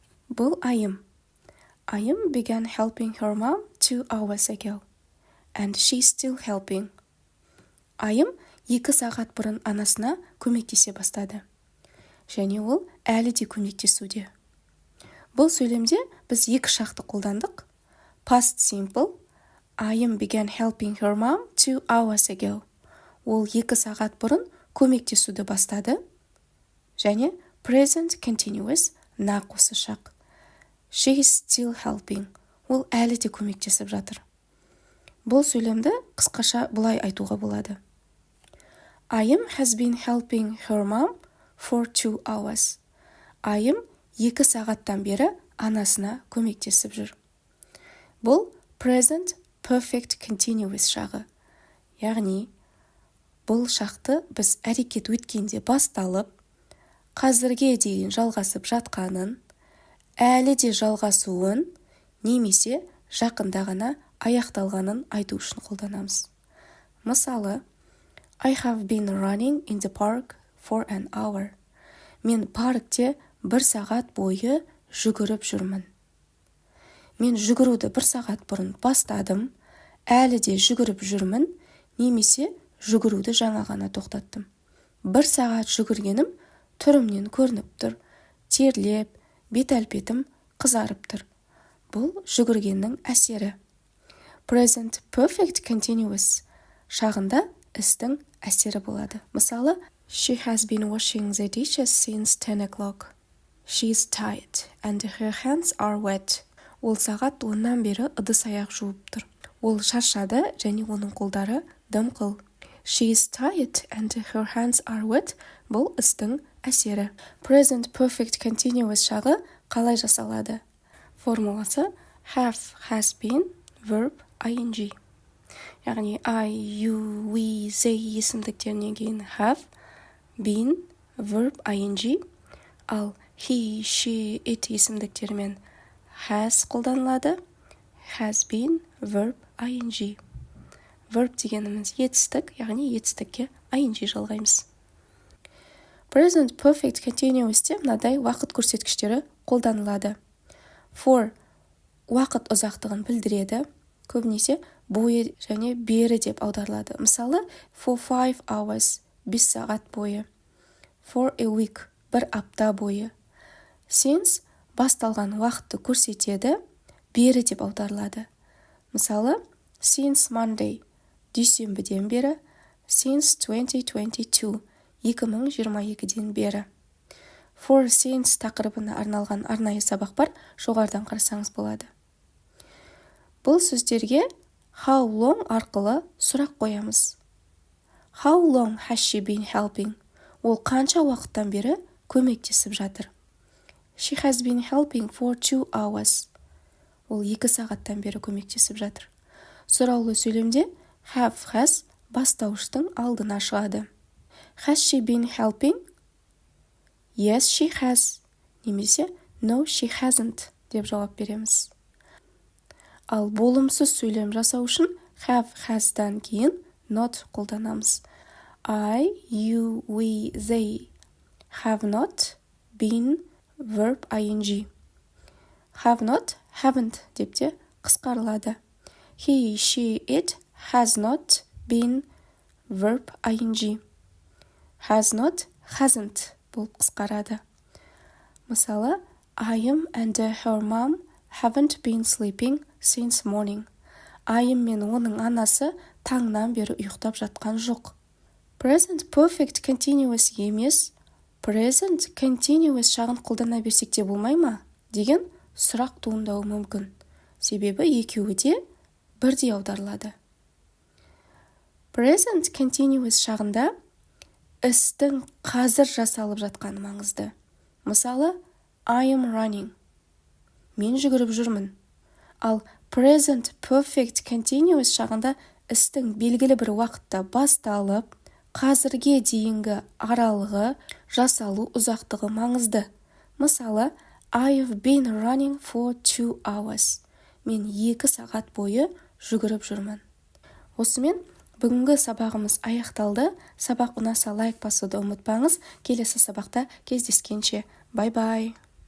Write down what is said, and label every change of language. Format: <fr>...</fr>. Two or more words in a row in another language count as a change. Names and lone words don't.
<kk>Бұл айым.</kk> <en>Ayım began helping her mom 2 hours ago. And she's still helping.</en> <kk>Айым 2 сағат бұрын анасына көмектесе бастады. Және ол әлі де көмектесуде. Бұл сөйлемде біз 2 шақты қолдандық.</kk> <en>Past simple. Ayım began helping her mom 2 hours ago.</en> <kk>Ол 2 сағат бұрын көмектесуді бастады. Және</kk> <en>present continuous</en> <kk>нақ осы шақ.</kk> <en>She's still helping.</en> <kk>Ол әлі де көмектесіп жатыр. Бұл сөйлемді қысқаша бұлай айтуға болады.</kk> <en>Ayım has been helping her mom for 2 hours.</en> <kk>Ayым 2 сағаттан бері анасына көмектесіп жүр. Бұл</kk> <en>present perfect continuous</en> <kk>шағы. Яғни, бұл шақты біз әрекет өткенде басталып, қазірге дейін жалғасып жатқанын, әлі де жалғасуын, немесе жақында ғана аяқталғанын айту үшін қолданамыз. Мысалы,</kk> <en>I have been running in the park for an hour.</en> <kk>Мен паркте 1 сағат бойы жүгіріп жүрмін. Мен жүгіруді 1 сағат бұрын бастадым, әлі де жүгіріп жүрмін, немесе жүгіруді жаңа ғана тоқтаттым. 1 сағат жүгіргенім түрімнен көрініп тұр, терлеп, бет-әлпетім қызарып тұр. Бұл жүгіргеннің әсері.</kk> <en>Present perfect continuous</en> <kk>шағында істің әсері болады. Мысалы,</kk> <en>She has been washing the dishes since 10 o'clock. She's tired and her hands are wet.</en> <kk>Ол сағат 10-нан бері ыдыс-аяқ жуып тұр. Ол шаршады және оның қолдары дымқыл.</kk> <en>She's tired and her hands are wet.</en> <kk>Бұл істің әсері.</kk> <en>Present perfect continuous</en> <kk>шағы қалай жасалады?</kk> <en>Формуласы have, has been, verb, ing. Яғни I, you, we, they</en> <kk>есімдіктерінен кейін</kk> <en>have, been, verb, ing. Ал he, she, it есімдіктерімен has қолданылады. Has been, verb,</en> <kk>ing. Verb дегеніміз етістік, яғни етістікке ing жалғаймыз.</kk> <en>Present perfect continuous'те</en> <kk>мынадай уақыт көрсеткіштері қолданылады. For уақыт ұзақтығын білдіреді, көбінесе бойы және бері деп аударылады. Мысалы,</kk> <en>for 5 hours, 5</en> <kk>сағат бойы.</kk> <en>For a week,</en> <kk>1 апта бойы. Since басталған уақытты көрсетеді, бері деп аударылады. Мысалы,</kk> <en>since Monday,</en> <kk>дүйсенбіден бері,</kk> <en>since 2022,</en> <kk>2022-ден бері.</kk> <en>For since</en> <kk>тақырыбына арналған арнайы сабақ бар, жоғарыдан қарасаңыз болады. Бұл сөздерге</kk> <en>how long</en> <kk>арқылы сұрақ қоямыз.</kk> <en>How long has she been helping?</en> <kk>Ол қанша уақыттан бері көмектесіп жатыр?</kk> <en>She has been helping for 2 hours.</en> <kk>Ол 2 сағаттан бері көмектесіп жатыр. Сұраулы сөйлемде</kk> <en>have, has</en> <kk>бастауыштың алдына шығады.</kk> <en>Has she been helping? Yes, she has.</en> <kk>Немесе</kk> <en>no, she hasn't</en> <kk>деп жауап береміз. Ал болымсыз сөйлем жасау үшін</kk> <en>have, has-дан</en> <kk>кейін not қолданамыз.</kk> <en>I, you, we, they have not been, verb, ing. Have not, haven't</en> <kk>деп те қысқарылады.</kk> <en>He, she, it has not been, verb, ing. Has not, hasn't</en> <kk>болып қысқарады. Мысалы,</kk> <en>Ayım and her mom haven't been sleeping since morning.</en> <kk>Ayım мен оның анасы таңнан бері ұйықтап жатқан жоқ.</kk> <en>Present perfect continuous</en> <kk>емес,</kk> <en>present continuous</en> <kk>шағын қолдана берсек те болмай ма? Деген сұрақ туындауы мүмкін. Себебі екеуі де бірдей аударылады.</kk> <en>Present continuous</en> <kk>шағында істің қазір жасалып жатқаны маңызды. Мысалы,</kk> <en>I am running.</en> <kk>Мен жүгіріп жүрмін. Ал</kk> <en>present perfect continuous</en> <kk>шағында істің белгілі бір уақытта басталып, қазірге дейінгі аралығы, жасалу ұзақтығы маңызды. Мысалы,</kk> <en>I've been running for 2 hours.</en> <kk>Мен 2 сағат бойы жүгіріп жүрмін. Осымен бүгінгі сабағымыз аяқталды. Сабақ ұнаса лайк басуды ұмытпаңыз. Келесі сабақта кездескенше. Бай-бай.</kk>